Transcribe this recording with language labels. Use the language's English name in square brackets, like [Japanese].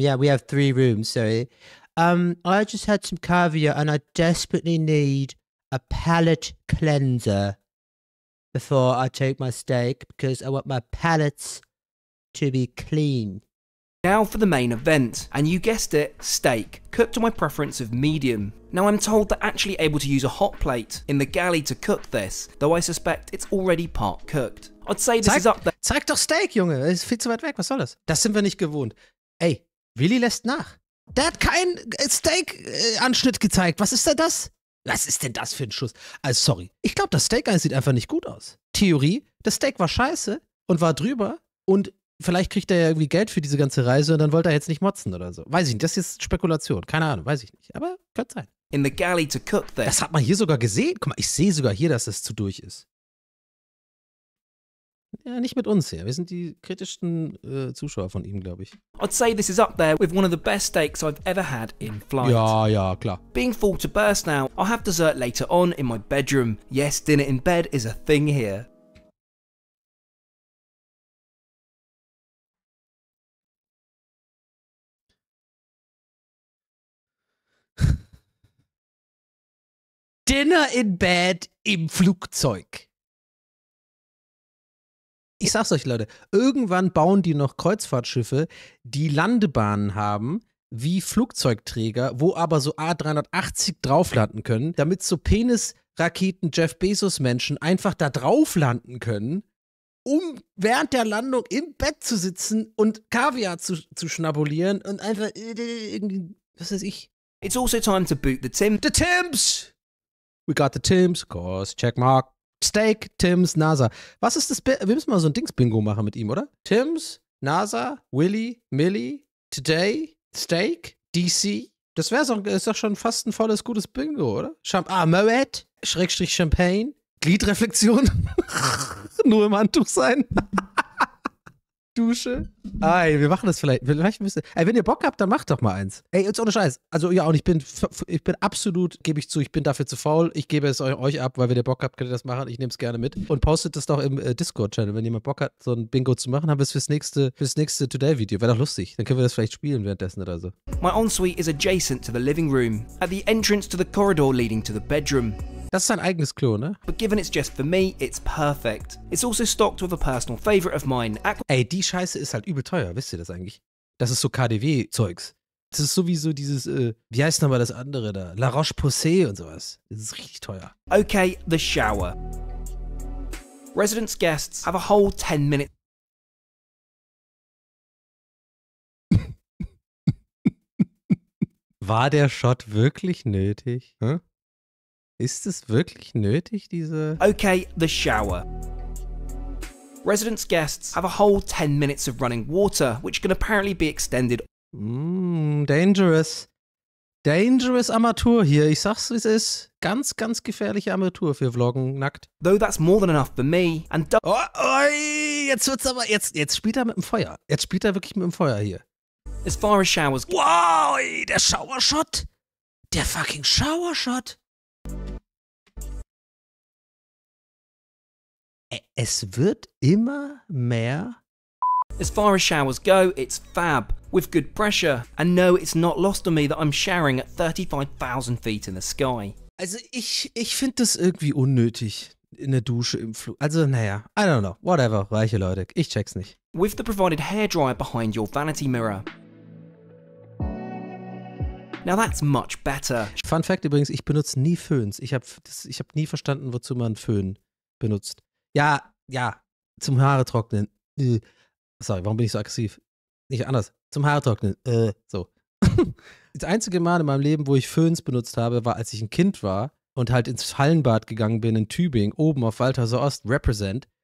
[English] Yeah, we have 3 rooms, sorry. I just had some caviar and I desperately need a palate cleanser before I take my steak because I want my palates to be clean. Now for the main event, and you guessed it, steak, cooked to my preference of medium. Now I'm told they're actually able to use a hot plate in the galley to cook this, though I suspect it's already part cooked. I'd say this is up there. [German] Zeig doch Steak, Junge, das ist viel zu weit weg, was soll das? Das sind wir nicht gewohnt. Ey, Willi lässt nach. Der hat keinen Steak-Anschnitt gezeigt, was ist denn das? Was ist denn das für ein Schuss? Also sorry, ich glaube, das Steak sieht einfach nicht gut aus. Theorie, das Steak war scheiße und war drüber und vielleicht kriegt er ja irgendwie Geld für diese ganze Reise und dann wollte er jetzt nicht motzen oder so. Weiß ich nicht, das ist Spekulation. Keine Ahnung, weiß ich nicht. Aber könnte sein. [English] In the galley to cook this. [German] Das hat man hier sogar gesehen. Guck mal, ich sehe sogar hier, dass das zu durch ist. Ja, nicht mit uns hier. Wir sind die kritischsten Zuschauer von ihm, glaube ich. [English] I'd say this is up there with one of the best steaks I've ever had in flight. [German] Ja, klar. [English] Being full to burst now, I'll have dessert later on in my bedroom. Yes, dinner in bed is a thing here. Dinner in Bed [German] im Flugzeug. Ich sag's euch, Leute, irgendwann bauen die noch Kreuzfahrtschiffe, die Landebahnen haben, wie Flugzeugträger, wo aber so A380 drauf landen können, damit so Penisraketen Jeff Bezos Menschen einfach da drauf landen können, um während der Landung im Bett zu sitzen und Kaviar zu schnabulieren und einfach irgendwie, was weiß ich. [English] It's also time to boot the Tim. The Tims! We got the Tims, of course, check mark. [German] Steak, Tims, NASA. Was ist das? Wir müssen mal so ein Dings-Bingo machen mit ihm, oder? Tims, NASA, Willy, Millie, Today, Steak, DC. Das ist doch schon fast ein volles, gutes Bingo, oder? Moet, Schrägstrich Champagne, Gliedreflexion. Nur im Handtuch sein. Dusche. Ey, wir machen das vielleicht müsst ihr, wenn ihr Bock habt, dann macht doch mal eins. Ey, jetzt ohne Scheiß. Also ja, und ich bin absolut, gebe ich zu, ich bin dafür zu faul. Ich gebe es euch ab, weil wenn ihr Bock habt, könnt ihr das machen. Ich nehme es gerne mit. Und postet das doch im Discord-Channel. Wenn jemand Bock hat, so ein Bingo zu machen, haben wir es fürs nächste Today-Video. Wäre doch lustig. Dann können wir das vielleicht spielen währenddessen oder so. [English] My ensuite is adjacent to the living room, at the entrance to the corridor leading to the bedroom. [German] Das ist sein eigenes Klo, ne? [English] But given it's just for me, it's perfect. It's also stocked with a personal favourite of mine. [German] Ey, die Scheiße ist halt übel teuer, wisst ihr das eigentlich? Das ist so KaDeWe-Zeugs. Das ist sowieso dieses, wie heißt nochmal das andere da? La Roche-Posay und sowas. Das ist richtig teuer. [English] Okay, the shower. Residence guests have a whole 10 minutes. [German] War der Shot wirklich nötig? Hm? Ist es wirklich nötig, diese... [English] Okay, the shower. Residence guests have a whole 10 minutes of running water, which can apparently be extended. Dangerous. Dangerous [German] Armatur hier. Ich sag's, wie es ist. Ganz, ganz gefährliche Armatur für Vloggen nackt. [English] Though that's more than enough for me, and [German] jetzt wird's aber... Jetzt spielt er mit dem Feuer. Jetzt spielt er wirklich mit dem Feuer hier. [English] as far as showers. [German] Wow, der Showershot. Der fucking Showershot. Es wird immer mehr. [English] As far as showers go, it's fab, with good pressure, and no, it's not lost on me that I'm showering at 35,000 feet in the sky. [German] Also ich finde das irgendwie unnötig in der Dusche im Flug. Also naja, [English] I don't know, whatever, [German] reiche Leute, ich check's nicht. [English] With the provided hairdryer behind your vanity mirror. Now that's much better. [German] Fun Fact übrigens, ich benutze nie Föhns. Ich hab nie verstanden, wozu man Föhn benutzt. Ja, zum Haare trocknen. Sorry, warum bin ich so aggressiv? Nicht anders. Zum Haare trocknen. So. Das einzige Mal in meinem Leben, wo ich Föhns benutzt habe, war, als ich ein Kind war und halt ins Hallenbad gegangen bin in Tübingen, oben auf Waltersee Ost, Represent.